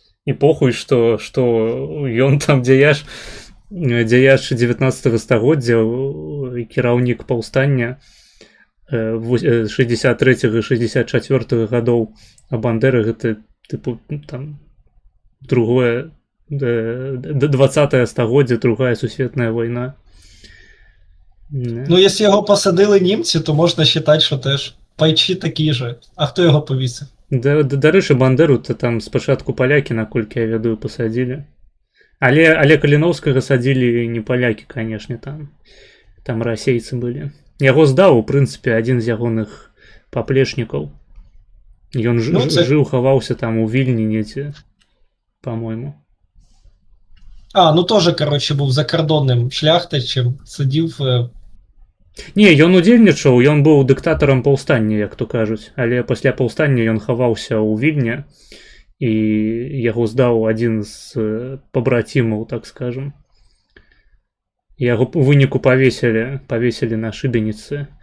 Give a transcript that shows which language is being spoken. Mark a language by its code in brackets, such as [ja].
[be] І похуй, што ён там дзеяч 19 стагоддзя і кіраўнік паўстання 63 і 64 гадоў, а Бандера гэта типу там другое 20-е стагоддзя, другая сусветная вайна. [uk] Ну, якщо його посадили німці, то можна вважати, що теж пайчі такі же. А хто його повісив? [be] Дарэчы, Бандеру то там спачатку палякі, наколькі я ведаю, пасадзілі. Але Каліноўскага садзілі не палякі, канешне, там расейцы былі. Яго здаў, у прынцыпе, адзін з ягоных паплечнікаў. Ён жыў, хаваўся там у Вільні недзе, по-мойму. [uk] Ну тоже, короче, був закордонним шляхтичем, сидів. [be] Не, ён удзельнічаў, ён быў дыктатарам паўстання, як то кажуць, але пасля паўстання ён хаваўся ў Вільні, і яго здаў адзін з пабрацімаў, так скажем. Яго у выніку павесілі на шыбеніцы.